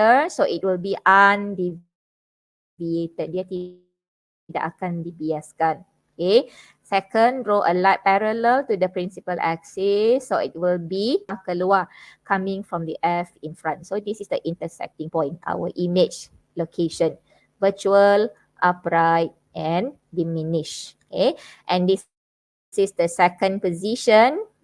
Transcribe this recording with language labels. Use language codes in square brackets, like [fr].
[en] so it will be undeviated. [ms] Dia tidak akan dibiaskan. [en] Okay. Second, draw a line parallel to the principal axis, so it will be keluar, coming from the F in front. So this is the intersecting point, our image location, virtual, upright, and diminish. Okay, and this is the second position.